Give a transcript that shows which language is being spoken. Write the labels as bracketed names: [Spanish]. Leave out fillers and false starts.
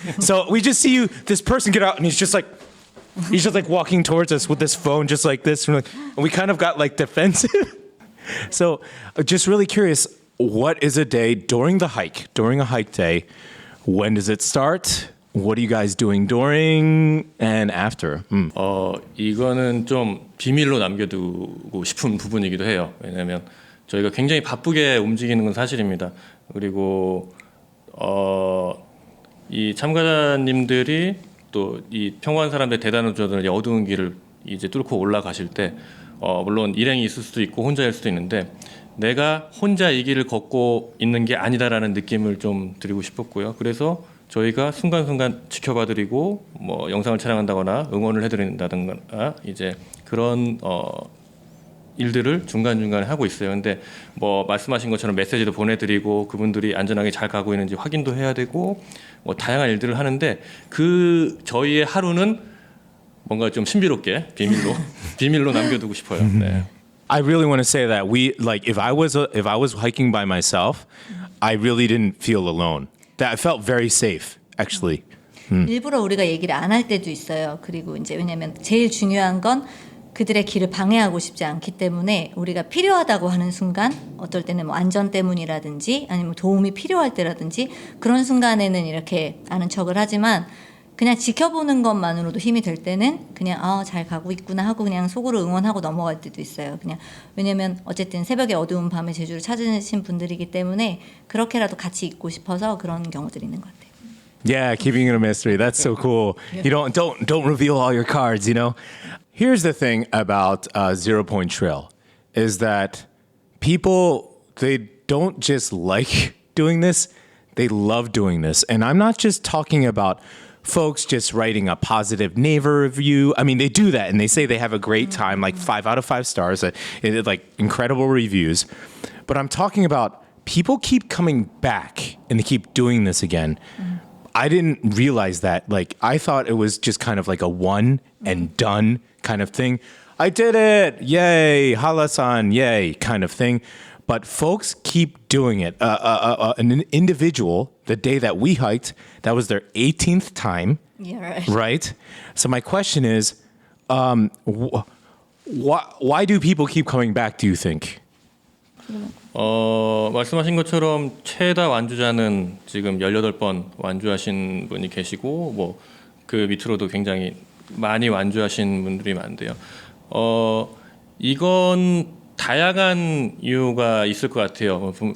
[English] So we just see this person get out, and he's just like walking towards us with this phone, just like this, and we kind of got like defensive. So just really curious, what is a day during a hike day? When does it start? What are you guys doing during and after? [Korean] 이거는 좀 비밀로 남겨두고 싶은 부분이기도 해요. 왜냐하면 저희가 굉장히 바쁘게 움직이는 건 사실입니다. 그리고 이 참가자님들이 또 이 평범한 사람들 대단한 조절들 어두운 길을 이제 뚫고 올라가실 때 물론 일행이 있을 수도 있고 혼자일 수도 있는데 내가 혼자 이 길을 걷고 있는 게 아니다라는 느낌을 좀 드리고 싶었고요. 그래서 저희가 순간순간 지켜봐드리고 뭐 영상을 촬영한다거나 응원을 해드린다든가 이제 그런 일들을 중간중간에 하고 있어요. 근데 뭐 말씀하신 것처럼 메시지도 보내드리고 그분들이 안전하게 잘 가고 있는지 확인도 해야 되고 뭐 다양한 일들을 하는데 그 저희의 하루는 뭔가 좀 신비롭게 비밀로 남겨두고 싶어요. 네. [English] I really want to say that if I was hiking by myself, I really didn't feel alone. That I felt very safe, actually. [Korean] 일부러 우리가 얘기를 안 할 때도 있어요. 그리고 이제 왜냐면 제일 중요한 건 그들의 길을 방해하고 싶지 않기 때문에 우리가 필요하다고 하는 순간 어떨 때는 뭐 안전 때문이라든지 아니면 도움이 필요할 때라든지 그런 순간에는 이렇게 아는 척을 하지만 그냥 지켜보는 것만으로도 힘이 될 때는 그냥 잘 가고 있구나 하고 그냥 속으로 응원하고 넘어갈 때도 있어요. 그냥 왜냐면 어쨌든 새벽에 어두운 밤에 제주를 찾으신 분들이기 때문에 그렇게라도 같이 있고 싶어서 그런 경우들이 있는 것 같아요. [English] Yeah, keeping it a mystery. That's so cool. You don't reveal all your cards, Here's the thing about Zero Point Trail is that people, they don't just like doing this, they love doing this. And I'm not just talking about folks just writing a positive Naver review. I mean, they do that and they say they have a great time, like 5 out of 5 stars, like incredible reviews. But I'm talking about people keep coming back and they keep doing this again. I didn't realize that. Like, I thought it was just kind of like a one and done kind of thing. I did it. Yay. Hallasan. Yay. Kind of thing. But folks keep doing it. An individual, the day that we hiked, that was their 18th time. Yeah, right. Right? So my question is, why do people keep coming back, do you think? [Korean] 말씀하신 것처럼 최다 완주자는 지금 18번 완주하신 분이 계시고 뭐 그 밑으로도 굉장히 많이 완주하신 분들이 많은데요. 이건 다양한 이유가 있을 것 같아요.